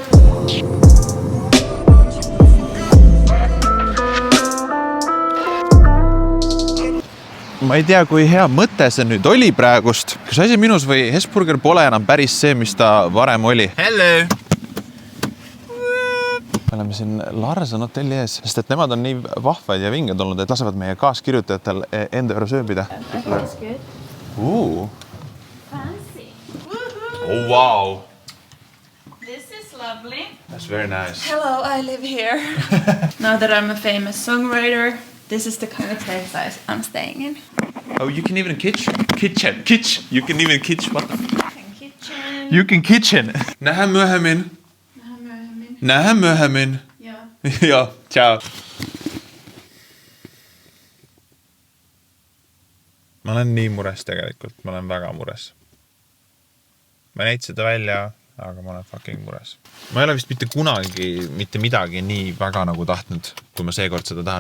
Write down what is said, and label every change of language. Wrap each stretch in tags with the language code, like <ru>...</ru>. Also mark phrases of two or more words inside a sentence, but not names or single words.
<et>Ma ei tea, kui hea mõte see nüüd oli praegust. Kas asi minus või Hesburger pole enam päris see, mis ta varem oli?</et> <en>Hello!</en> <et>Me oleme siin Larsen hotelli ees, sest et nemad on nii vahvad ja vinged olnud, et lasevad meie kaaskirjutajatel enda juures ööbida.</et> <en>That's good. Fancy. Oh, wow. This is lovely. That's very nice. Hello, I live here. Now that I'm a famous songwriter, this is the kind of place I'm staying in. Oh, you can even kitchen. You can even kitchen. What the Kitchen. You can kitchen.</en> <fi>Nähe myöhemmin. Nähe myöhemmin.</fi> <et>Joo, ciao. Ma olen nii mures tegelikult. Ma olen väga mures. Ma näid seda välja, aga ma olen fucking mures. Ma ei ole vist mitte kunagi mitte midagi nii väga nagu tahtnud, kui ma seekord seda tahan.</et>